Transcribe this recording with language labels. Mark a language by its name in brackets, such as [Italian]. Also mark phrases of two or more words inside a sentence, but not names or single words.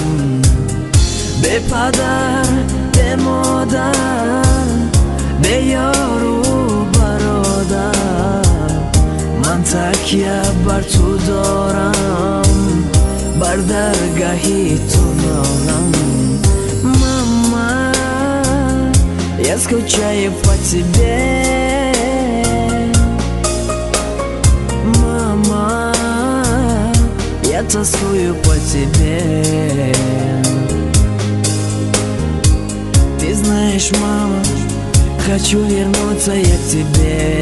[Tajik] Бе падар, бе модар, бе ёру бародар, ман такя бар ту дорам, бар даргаҳи ту норам. [Russian] Мама, я скучаю по тебе. Мама, я тоскую по тебе. Ты знаешь, мама, хочу вернуться я к тебе.